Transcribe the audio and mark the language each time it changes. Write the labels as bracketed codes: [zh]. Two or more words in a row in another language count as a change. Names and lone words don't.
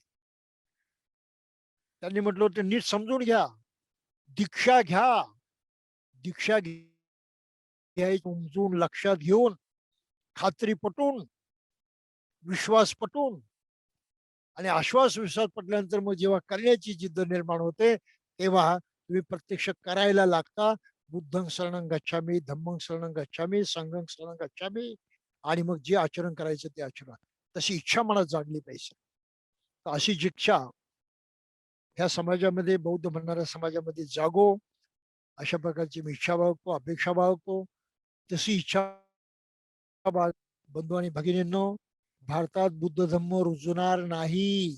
[mr] त्यांनी म्हटलं होतं नीट समजून घ्या, दीक्षा घ्या, दीक्षा घ्यायची समजून लक्षात घेऊन, खात्री पटून, विश्वास पटून आणि विश्वास पटल्यानंतर मग जेव्हा करण्याची जिद्द निर्माण होते तेव्हा तुम्ही प्रत्यक्ष करायला लागता. [pi] बुद्धं शरणं गच्छामी, धम्मं शरणं गच्छामी, संघं शरणं गच्छामी, [mr] आणि मग जे आचरण करायचं ते आचरण. तशी इच्छा मनात जागली पाहिजे. तर अशी इच्छा ह्या समाजामध्ये, बौद्ध म्हणणाऱ्या समाजामध्ये जागो, अशा प्रकारची मी इच्छा बाळगतो, अपेक्षा बाळगतो. तशी इच्छा बाळ बंधू आणि भगिनींनो, भारतात बुद्ध धम्म रुजणार नाही.